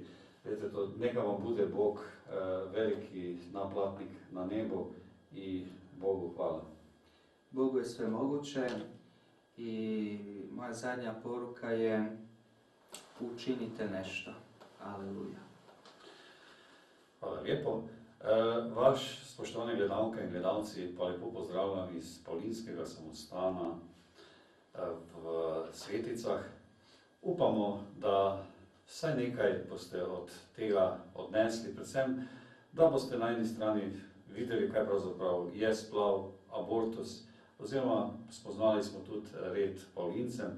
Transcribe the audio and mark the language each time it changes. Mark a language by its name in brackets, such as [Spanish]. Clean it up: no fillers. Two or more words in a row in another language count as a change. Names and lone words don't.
[Croatian] To, neka vam bude Bog veliki naplatnik na nebu i Bogu hvala. Bogu je sve moguće i moja zadnja poruka je učinite nešto. Aleluja. Hvala lijepo. [Slovenian] Vaš, spoštovane gledalke in gledalci, pa lepo pozdravljam iz Paulinskega samostana v Sveticah. Upamo, da vsaj nekaj boste od tega odnesli, predvsem, da boste na eni strani videli, kaj pravzaprav je splav, abortus, oziroma spoznali smo tudi red Paulincem.